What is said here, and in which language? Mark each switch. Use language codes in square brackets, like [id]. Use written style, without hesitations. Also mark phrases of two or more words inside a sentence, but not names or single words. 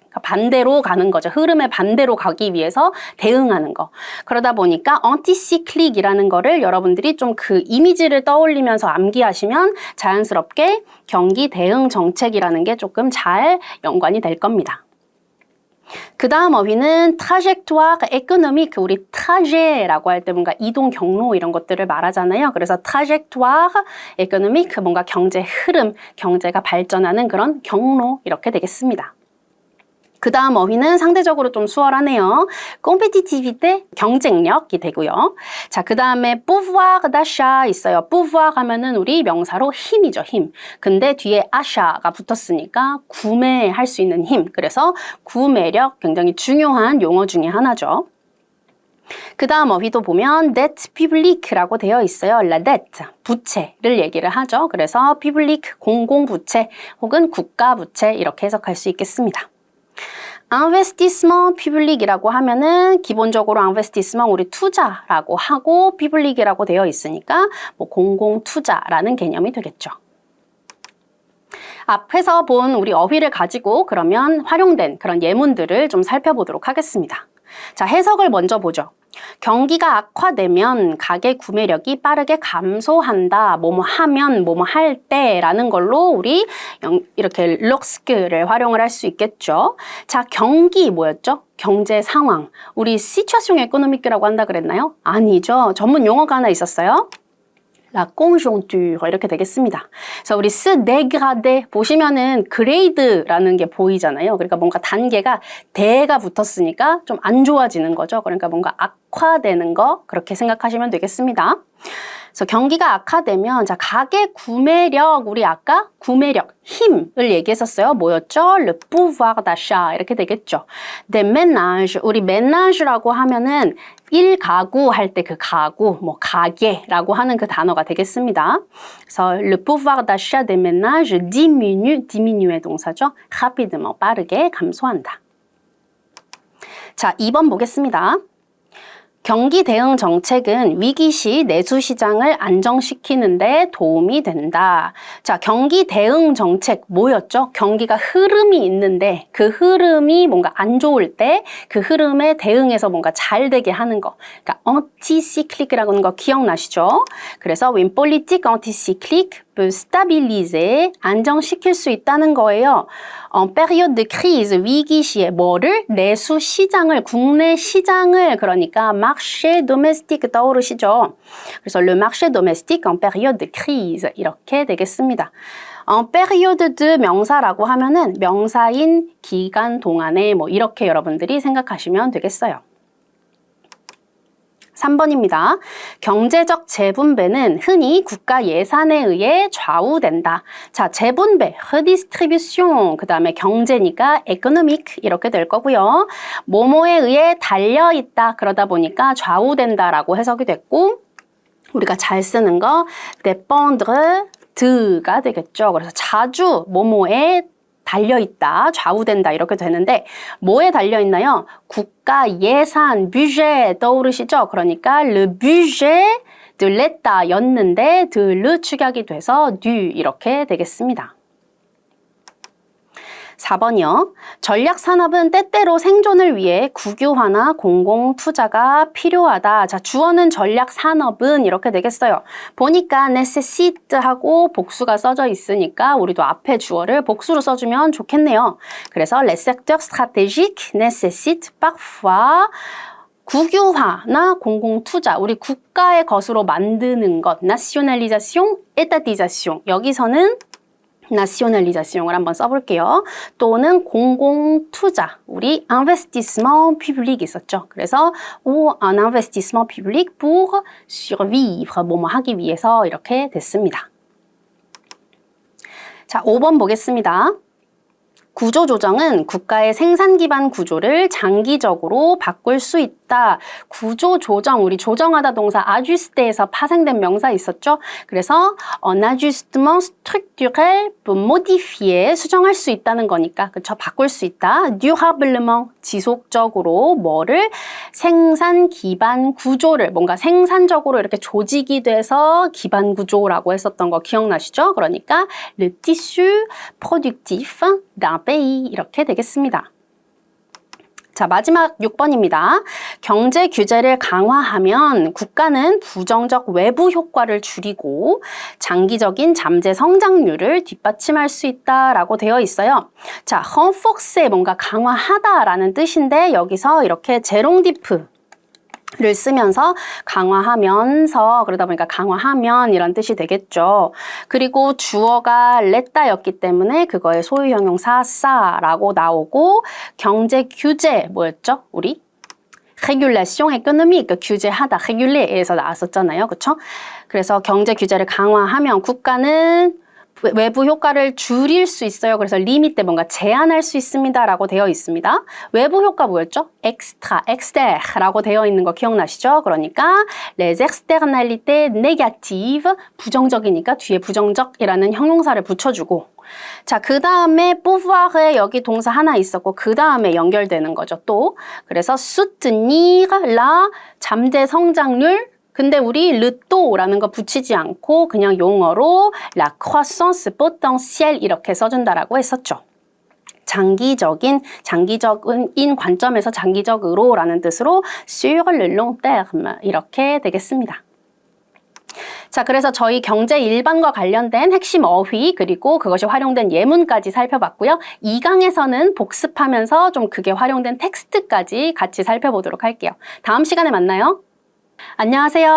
[ko] 그러니까 반대로 가는 거죠. 흐름의 반대로 가기 위해서 대응하는 거. 그러다 보니까 anti-cyclic이라는 거를 여러분들이 좀 그 이미지를 떠올리면서 암기하시면 자연스럽게 경기 대응 정책이라는 게 조금 잘 연관이 될 겁니다. 그 다음 어휘는 [fr] trajectoire économique, [ko] 우리 trajet라고 할 때 뭔가 이동 경로 이런 것들을 말하잖아요. [fr] 그래서 trajectoire économique, [ko] 뭔가 경제 흐름, 경제가 발전하는 그런 경로 이렇게 되겠습니다. 그 다음 어휘는 상대적으로 좀 수월하네요. compétitivité, 경쟁력이 되고요. 자, 그 다음에 [fr] pouvoir d'achat [ko] 있어요. pouvoir 하면은 우리 명사로 힘이죠, 힘. 근데 뒤에 achat가 붙었으니까 구매할 수 있는 힘. 그래서 구매력 굉장히 중요한 용어 중에 하나죠. 그 다음 어휘도 보면 [fr] dette publique [ko] 라고 되어 있어요. [fr] la dette, [ko] 부채를 얘기를 하죠. 그래서 public, 공공부채 혹은 국가부채 이렇게 해석할 수 있겠습니다. [fr] investissement public [ko] 이라고 하면은 기본적으로 investissement 우리 투자라고 하고 public이라고 되어 있으니까 뭐 공공 투자라는 개념이 되겠죠. 앞에서 본 우리 어휘를 가지고 그러면 활용된 그런 예문들을 좀 살펴보도록 하겠습니다. 자, 해석을 먼저 보죠. 경기가 악화되면 가계 구매력이 빠르게 감소한다. 뭐뭐 하면, 뭐뭐 할 때라는 걸로 우리 이렇게 lorsque를 활용을 할 수 있겠죠. 자, 경기 뭐였죠? 경제 상황. 우리 [fr] situation économique [ko] 라고 한다 그랬나요? 아니죠. 전문 용어가 하나 있었어요. [fr] La conjoncture [ko] 이렇게 되겠습니다. 그래서 우리 [fr] se dégrader [ko] 보시면은 grade라는 게 보이잖아요. 그러니까 뭔가 단계가 대가 붙었으니까 좀 안 좋아지는 거죠. 그러니까 뭔가 악화되는 거 그렇게 생각하시면 되겠습니다. 그래서 경기가 악화되면 자 가계 구매력 우리 아까 구매력 힘을 얘기했었어요. 뭐였죠? [fr] Le pouvoir d'achat [ko] 이렇게 되겠죠. [fr] des ménages [ko] 우리 ménage라고 하면은 1가구 할 때 그 가구 뭐 가게라고 하는 그 단어가 되겠습니다. [fr] 그래서 le pouvoir d'achat des ménages diminue의 동사죠. [ko] rapidement 빠르게 감소한다. 자, 2번 보겠습니다. 경기 대응 정책은 위기 시 내수 시장을 안정시키는 데 도움이 된다. 자, 경기 대응 정책 뭐였죠? 경기가 흐름이 있는데 그 흐름이 뭔가 안 좋을 때 그 흐름에 대응해서 뭔가 잘 되게 하는 거. 그러니까 anticyclique라는 거 기억나시죠? 그래서 [fr] une politique anticyclique peut stabiliser, [ko] 안정시킬 수 있다는 거예요. [fr] En période de crise, [ko] 위기 시에 뭐를? 내수 시장을, 국내 시장을 그러니까 [fr] marché domestique [ko] 떠오르시죠? [fr] 그래서 le marché domestique en période de crise [ko] 이렇게 되겠습니다. [fr] en période de [ko] 명사라고 하면은 명사인 기간 동안에 뭐 이렇게 여러분들이 생각하시면 되겠어요. 3번입니다. 경제적 재분배는 흔히 국가 예산에 의해 좌우된다. 자, 재분배, redistribution, 그 다음에 경제니까 economic 이렇게 될 거고요. 뭐뭐에 의해 달려있다. 그러다 보니까 좌우된다라고 해석이 됐고 우리가 잘 쓰는 거 [fr] dépendre de [ko] 가 되겠죠. 그래서 자주 뭐뭐에 달려있다, 좌우된다 이렇게 되는데 뭐에 달려있나요? 국가 예산, budget 떠오르시죠? 그러니까 [fr] le budget de l'État [ko] 였는데 [fr] de le [ko] 축약이 돼서 du 이렇게 되겠습니다. 4번이요. 전략산업은 때때로 생존을 위해 국유화나 공공투자가 필요하다. 자, 주어는 전략산업은 이렇게 되겠어요. 보니까 necessite하고 복수가 써져 있으니까 우리도 앞에 주어를 복수로 써주면 좋겠네요. 그래서 [fr] les secteurs stratégiques nécessitent parfois [ko] 국유화나 공공투자, 우리 국가의 것으로 만드는 것, nationalisation, étatisation. 여기서는 nationalisation을 한번 써볼게요. 또는 공공투자, 우리 [fr] investissement public [ko] 있었죠. [fr] 그래서 un investissement public pour survivre, [ko] 뭐뭐 하기 위해서 이렇게 됐습니다. 자, 5번 보겠습니다. 구조조정은 국가의 생산 기반 구조를 장기적으로 바꿀 수 있다. 구조조정, 우리 조정하다 동사 ajuster에서 파생된 명사 있었죠? [fr] 그래서 un ajustement structurel pour modifier, [ko] 수정할 수 있다는 거니까, 그쵸? 바꿀 수 있다. durablement, 지속적으로 뭐를? 생산 기반 구조를, 뭔가 생산적으로 이렇게 조직이 돼서 기반 구조라고 했었던 거 기억나시죠? [fr] 그러니까 le tissu productif d'un pays [ko] 이렇게 되겠습니다. 자, 마지막 6번입니다. 경제 규제를 강화하면 국가는 부정적 외부 효과를 줄이고 장기적인 잠재 성장률을 뒷받침할 수 있다라고 되어 있어요. 자, renforcer 뭔가 강화하다라는 뜻인데 여기서 이렇게 제롱디프 를 쓰면서 강화하면서 그러다 보니까 강화하면 이런 뜻이 되겠죠. 그리고 주어가 렛다였기 때문에 그거의 소유 형용사 싸라고 나오고 경제 규제 뭐였죠? 우리 [fr] régulation économique [ko] 규제하다 réguler에서 나왔었잖아요. 그렇죠? 그래서 경제 규제를 강화하면 국가는 외부 효과를 줄일 수 있어요. 그래서 리미트 뭔가 제한할 수 있습니다. 라고 되어 있습니다. 외부 효과 뭐였죠? extra, exter라고 되어 있는 거 기억나시죠? 그러니까 [fr] les externalités négatives [ko] 부정적이니까 뒤에 부정적이라는 형용사를 붙여주고 자, 그 다음에 pouvoir에 여기 동사 하나 있었고 그 다음에 연결되는 거죠, 또. 그래서 [fr] soutenir la [ko] 잠재 성장률. 근데 우리 [fr] le taux [ko] 라는 거 붙이지 않고 그냥 용어로 [fr] la croissance potentielle [ko] 이렇게 써준다라고 했었죠. 장기적인 관점에서 장기적으로라는 뜻으로 [fr] sur le long terme [ko] 이렇게 되겠습니다. 자, 그래서 저희 경제 일반과 관련된 핵심 어휘 그리고 그것이 활용된 예문까지 살펴봤고요. 2강에서는 복습하면서 좀 그게 활용된 텍스트까지 같이 살펴보도록 할게요. 다음 시간에 만나요. 안녕하세요.